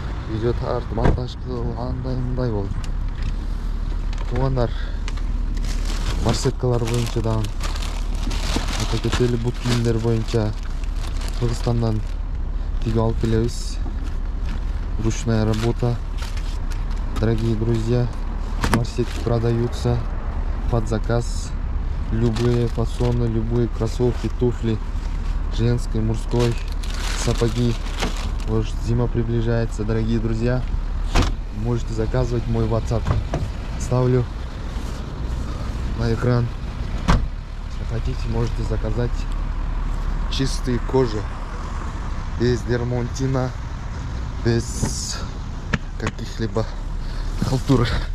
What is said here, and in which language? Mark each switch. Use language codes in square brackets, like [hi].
[ky] Видео тарт, монтаж кыл, андай мындай болду. Туугандар, барсеткалар боюнча дагы кетели, бут кийимдер боюнча Кыргызстандан тигип алып келебиз. [ru] Ручная работа. Дорогие друзья, барсетки продаются под заказ. Любые фасоны, любые кроссовки, туфли, женской, мужской, сапоги. Вот зима приближается, дорогие друзья. Можете заказывать мой WhatsApp. Ставлю на экран. Если хотите, можете заказать чистые кожи, без дермантина, без каких-либо халтур.